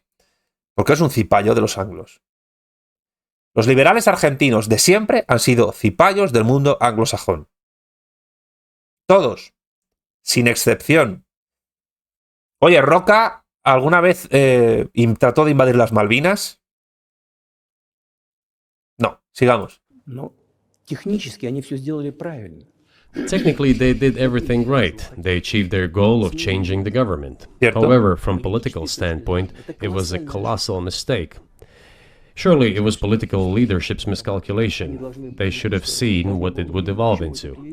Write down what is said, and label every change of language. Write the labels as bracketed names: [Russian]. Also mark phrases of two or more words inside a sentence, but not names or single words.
[Spanish] Porque es un cipayo de los anglos. Los liberales argentinos de siempre han sido cipayos del mundo anglosajón. Todos. Sin excepción. Oye, Roca, ¿alguna vez trató de invadir las Malvinas? No, sigamos. No. [Russian] Технически они все сделали правильно. [English] Technically, they did everything right. They achieved their goal of changing the government. However, from political standpoint, it was a colossal mistake. Surely it was political leadership's miscalculation. They should have seen what it would evolve into.